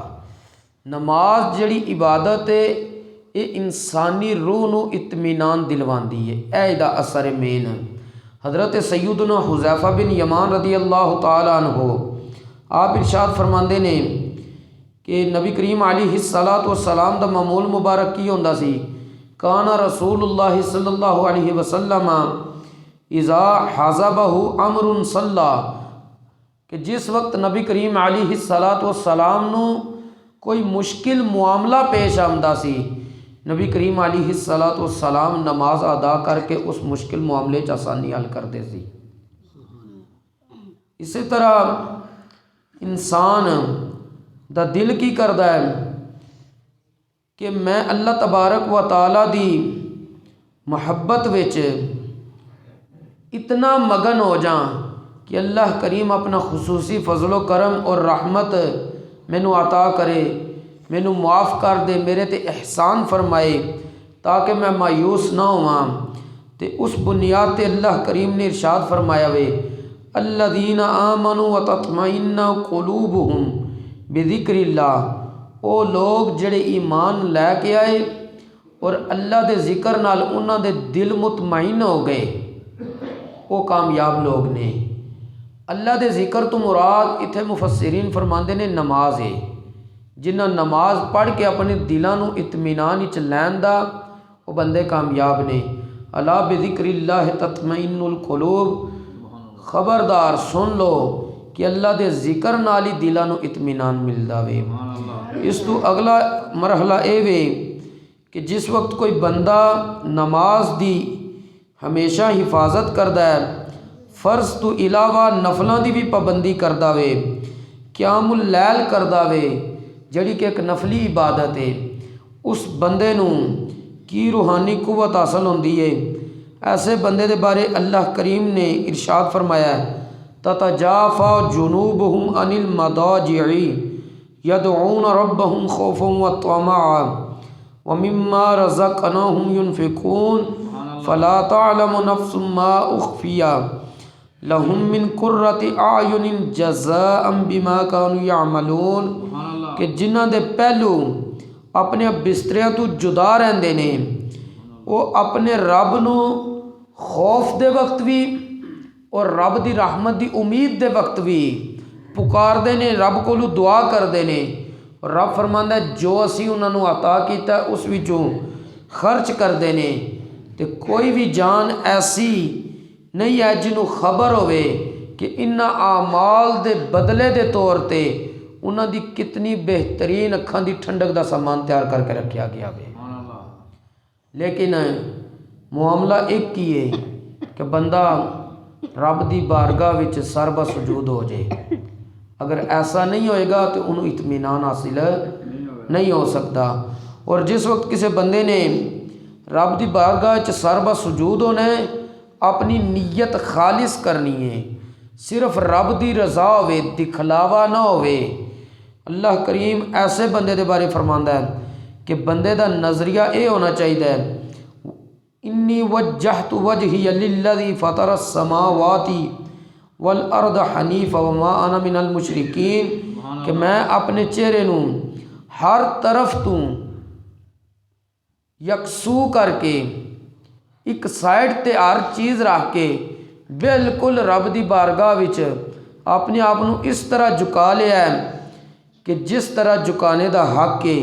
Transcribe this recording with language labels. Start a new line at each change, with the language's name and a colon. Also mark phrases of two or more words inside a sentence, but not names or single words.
Punjabi: نماز جڑی عبادت ہے یہ انسانی روح نو اطمینان دلواتی ہے، یہ ایہدا اثر ہے مین. حضرت سیدنا حذیفہ بن یمان
Arabic: رضي الله تعالى عنه
Punjabi: آپ ارشاد فرماتے نے کہ نبی करीम
Arabic: عليه الصلاة والسلام
Punjabi: دا معمول مبارک کی ہوندا سی,
Arabic: كان رسول الله صلى الله عليه وسلم إذا حزبه أمر صلى,
Punjabi: کہ جس وقت نبی کریم
Arabic: عليه الصلاة والسلام
Punjabi: نو کوئی مشکل معاملہ پیش آمدا سی، نبی کریم
Arabic: عليه الصلاة والسلام
Punjabi: نماز ادا کرکے اس مشکل معاملے چ آسانی حل کرتے سی. اسی طرح انسان دا دل کی کردا ہے کہ میں اللہ تبارک و تعالیٰ دی محبت وچ اتنا مگن ہو جا کہ اللہ کریم اپنا خصوصی فضلو کرم اور رحمت مینو عطا کرے، مینو معاف کر دے، میرے تے احسان فرمائے تاکہ میں مایوس نہ ہوواں. تو اس بنیاد تے اللہ کریم نے ارشاد فرمایا وے,
Arabic: الذين آمنوا وتطمئن قلوبهم بذكر الله,
Punjabi: وہ لوگ جڑے ایمان لیکے آئے اور اللہ کے ذکر نال انہاں دے دل مطمئن ہو گئے، وہ کامیاب لوگ نے. اللہ کے ذکر تو مراد اتھے مفسرین فرماتے نے نماز ہے. جنہیں نماز پڑھ کے اپنے دلوں نو اطمینان وچ لین دا وہ بندے کامیاب نے.
Arabic: ألا بذكر الله تطمئن القلوب,
Punjabi: خبردار سن لو کہ اللہ کے ذکر نال ہی دلوں نو اطمینان ملدا وے. اس تو اگلا مرحلہ یہ وے کہ جس وقت کوئی بندہ نماز دی ہمیشہ حفاظت کردا ہے، فرض تو علاوہ نفلوں کی بھی پابندی کردا وے,
Arabic: قيام الليل
Punjabi: کردا وے جڑی کہ ایک نفلی عبادت ہے، اس بندے نو کی روحانی قوت حاصل ہوندی ہے. ایسے بندے دے بارے اللہ کریم نے ارشاد فرمایا,
Arabic: تتجافى جنوبهم عن المضاجع يدعون ربهم خوفا وطمعا ومما رزقناهم ينفقون فلا تعلم نفس ما أخفي لهم من قرة أعين جزاء بما كانوا يعملون,
Punjabi: کہ جنہاں دے پہلو اپنے بستریاں تو جدا رہندے نے، وہ اپنے رب نو خوف دے وقت بھی اور رب دی رحمت دی امید دے وقت بھی پکاردے نے، رب کولو دعا کردے نے. اور رب فرماندا ہے جو اسی انہاں نو عطا کیتا اس وچوں خرچ کردے نے. تے کوئی بھی جان ایسی نہیں ہے جنہوں خبر ہووے کہ انہاں اعمال دے بدلے دے طور تے انہاں دی کتنی بہترین اکھاں دی ٹھنڈک دا سامان تیار کرکے رکھا گیا وے. لیکن معاملہ ایک ہی ہے کہ بندہ رب دی بارگاہ وچ سربا سجود ہو جائے. اگر ایسا نہیں ہوئے گا تو انہیں اطمینان حاصل نہیں ہو سکتا. اور جس وقت کسی بندے نے رب دی بارگاہ چ سربا سجود ہونا ہے، اپنی نیت خالص کرنی ہے، صرف رب دی رضا ہووے، دکھلاوا نہ ہووے. اللہ کریم ایسے بندے دے بارے فرماندا ہے کہ بندے دا نظریہ یہ ہونا چاہیے,
Arabic: إني وجهت وجهي للذي فطر السماوات والأرض حنيفا وما أنا من المشركين,
Punjabi: کہ میں اپنے چہرے نوں ہر طرف تو یکسو کرکے ایک سائیڈ تے ہر چیز رکھ کے بالکل رب دی بارگاہ وچ اپنے آپ نوں اس طرح جھکا لیا ہے کہ جس طرح جھکانے دا حق ہے.